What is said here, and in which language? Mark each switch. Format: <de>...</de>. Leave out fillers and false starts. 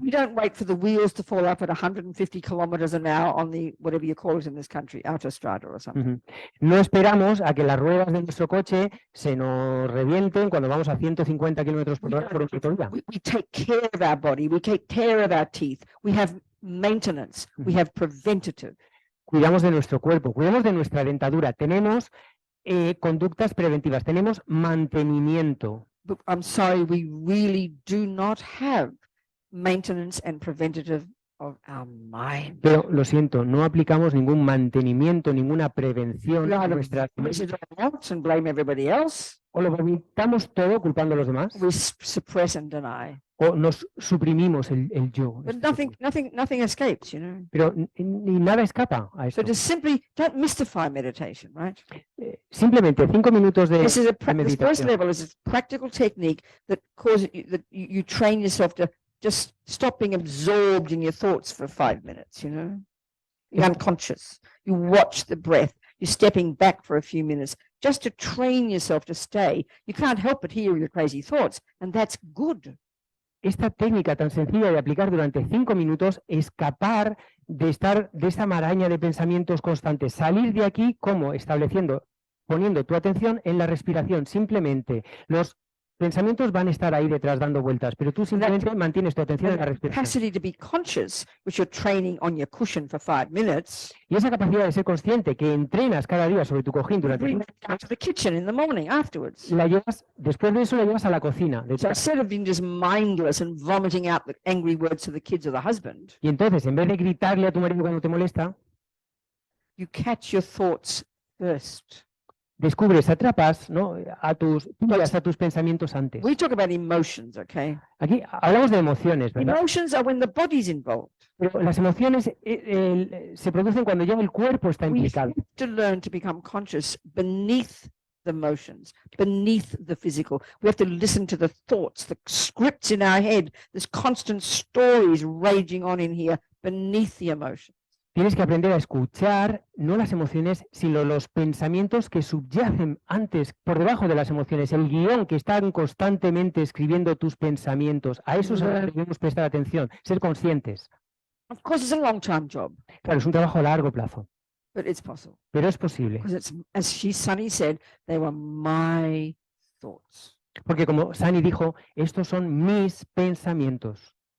<en>We don't wait for the wheels to fall up at 150 kilometers an hour on the, whatever you call it in this country, autostrada or something.</en> <es>No esperamos a que las ruedas de nuestro coche se nos revienten cuando vamos a 150 kilómetros por hora por autovía.</es> <en>We take care of our body. We take care of our teeth. We have maintenance. We have preventative.</en> <es>Cuidamos de nuestro cuerpo, cuidamos de nuestra dentadura, tenemos conductas preventivas, tenemos mantenimiento.</es> <en>But I'm sorry, we really do not have maintenance and preventative of our mind.</en> <es>Pero lo siento, no aplicamos ningún mantenimiento, ninguna prevención a nuestras</es> <en>Else and blame everybody else.</en> <es>o lo vomitamos todo culpando a los demás,</es> <en>We suppress and deny.</en> <es>o nos suprimimos el yo.</es> <en>But nothing escapes, you know.</en> <es>Pero ni nada escapa a</es> <en>So</en> <es>esto.</es> <en>just simply don't mystify meditation, right?</en> <es>Simplemente 5 minutos de</es> <en>This is</en> <es>de</es> <en>this first</en> <es>meditación.</es> <en>level is a practical technique that causes you train yourself to just stop being absorbed in your thoughts for 5 minutes, you know. You're unconscious. You watch the breath. You're stepping back for a few minutes just to train yourself to stay. You can't help but hear your crazy thoughts, and that's good.</en> <es>Esta técnica tan sencilla de aplicar durante 5 minutos, escapar de estar de esta maraña de pensamientos constantes, salir de aquí como poniendo tu atención en la respiración, simplemente. Los pensamientos van a estar ahí detrás dando vueltas, pero tú simplemente mantienes tu atención en la respiración.</es> <en>Capacity to be conscious, which you're training on your cushion for 5 minutes.</en> <es>Y esa capacidad de ser consciente que entrenas cada día sobre tu cojín durante</es> <en>Bring that down to the kitchen in the morning afterwards.</en> <es>la llevas, después de eso la llevas a la cocina.</es> <en>So instead of being just mindless and vomiting out the angry words to the kids or the husband,</en> <es>Y entonces, en vez de gritarle a tu marido cuando te molesta,</es> <en>you catch your thoughts first.</en> <es>descubres, atrapas, ¿no? Pillas a tus pensamientos antes.</es> <en>We talk about emotions, okay?</en> <es>Aquí hablamos de emociones, ¿verdad?</es> <en>Emotions are when the body's involved.</en> <es>Pero las emociones se producen cuando ya el cuerpo está</es> <en>We</en> <es>implicado.</es> <en>have to learn to become conscious beneath the emotions, beneath the physical. We have to listen to the thoughts, the scripts in our head. There's constant stories raging on in here beneath the emotion.</en> <es>Tienes que aprender a escuchar no las emociones, sino los pensamientos que subyacen antes, por debajo de las emociones, el guión que están constantemente escribiendo tus pensamientos. A eso debemos prestar atención, ser conscientes.</es> <en>Of course, it's a long-term job,</en> <es>Claro, es un trabajo a largo plazo,</es> <en>but it's possible.</en> <es>pero es posible.</es> <en>Because it's, as Sunny said, they were my thoughts.</en> <es>Porque como Sani dijo, estos son mis pensamientos.</es>